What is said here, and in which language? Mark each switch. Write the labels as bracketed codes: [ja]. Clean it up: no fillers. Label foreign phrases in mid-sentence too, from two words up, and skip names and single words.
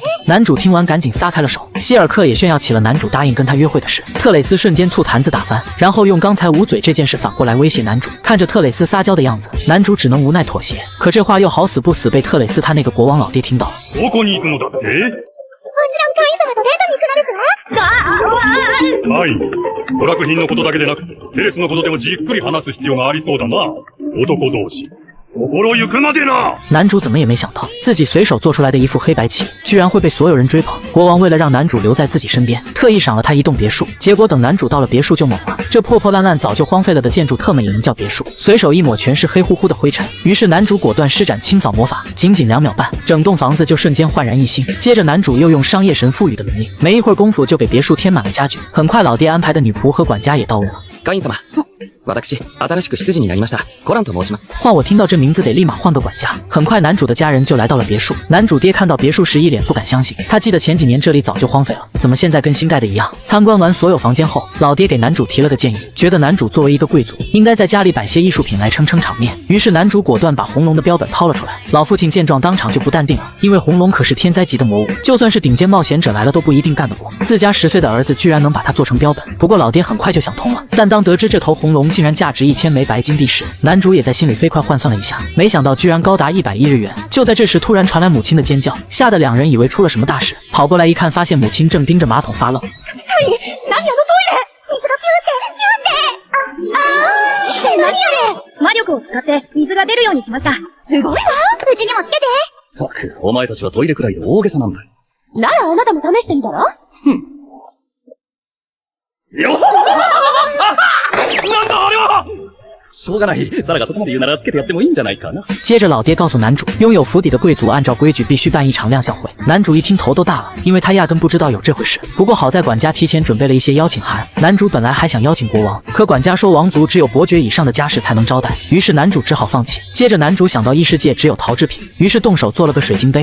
[zh] 男主听完赶紧撒开了手，希尔克也炫耀起了男主答应跟他约会的事。特蕾斯瞬间醋坛子打翻，然后用刚才捂嘴这件事反过来威胁男主。看着特蕾斯撒娇的样子，男主只能无奈妥协。可这话又好死不死被特蕾斯他那个国王老爹听到了。 [ja] どこに行くのだって？もちろんカイン様とデートに行くのですわ。はい。娯楽品のことだけでなく、テレスのことでもじっくり話す必要がありそうだな。男同士。心行くまでな！ [zh] 男主怎么也没想到，自己随手做出来的一副黑白棋，居然会被所有人追捧。国王为了让男主留在自己身边，特意赏了他一栋别墅。结果等男主到了别墅就懵了，这破破烂烂早就荒废了的建筑特么也能叫别墅？随手一抹全是黑乎乎的灰尘。于是男主果断施展清扫魔法，仅仅2秒半，整栋房子就瞬间焕然一新。接着男主又用商业神赋予的能力，没一会儿功夫就给别墅添满了家具。很快老爹安排的女仆和管家也到位了。 [ja] カイン様。私、新しく執事になりました。コランと申します。 [zh] 换我听到这名字得立马换个管家。很快男主的家人就来到了别墅。男主爹看到别墅时一脸不敢相信，他记得前几年这里早就荒废了，怎么现在跟新盖的一样？参观完所有房间后，老爹给男主提了个建议，觉得男主作为一个贵族，应该在家里摆些艺术品来撑撑场面。于是男主果断把红龙的标本掏了出来。老父亲见状当场就不淡定了，因为红龙可是天灾级的魔物，就算是顶尖冒险者来了都不一定干得过。自家10岁的儿子居然能把它做成标本，不过老爹很快就想通了。但当得知这头红龙竟然价值1000枚白金币时，男主也在心里飞快换算了一下，没想到居然高达110日元。就在这时，突然传来母亲的尖叫，吓得2人以为出了什么大事，跑过来一看，发现母亲正盯着马桶发愣。 [ja] 何あのトイレ水がピューって。何あれ魔力を使って水が出るようにしました。すごいわ。うちにもつけて。ったく、お前たちはトイレくらいで大げさなんだ。ならあなたも試してみたら？よっなんだあれは！しょうがない。サラがそこまで言うならつけてやってもいいんじゃないかな。 [zh] 接着老爹告诉男主，拥有府邸的贵族按照规矩必须办一场亮相会。男主一听头都大了，因为他压根不知道有这回事。不过好在管家提前准备了一些邀请函。男主本来还想邀请国王，可管家说王族只有伯爵以上的家世才能招待，于是男主只好放弃。接着男主想到异世界只有陶制品，于是动手做了个水晶杯。